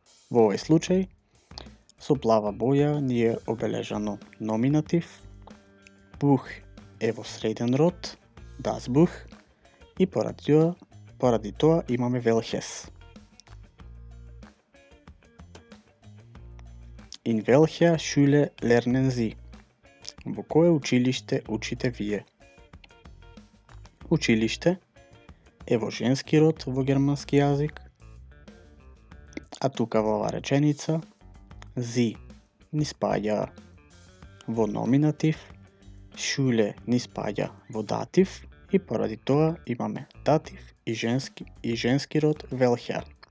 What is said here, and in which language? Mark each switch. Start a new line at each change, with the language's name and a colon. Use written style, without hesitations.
Macedonian: Во овој случај, со плава боја ни е обележано номинатив, Buch е во среден род, das Buch, и поради тоа имаме welches.
German: In welcher Schule lernen Sie?
Macedonian: Во кое училиште учите вие? Училиште е во женски род во германски јазик, а тука во оваа реченица Sie ни спаѓа во номинатив, Schule ни спаѓа во датив и поради тоа имаме датив и женски род welcher.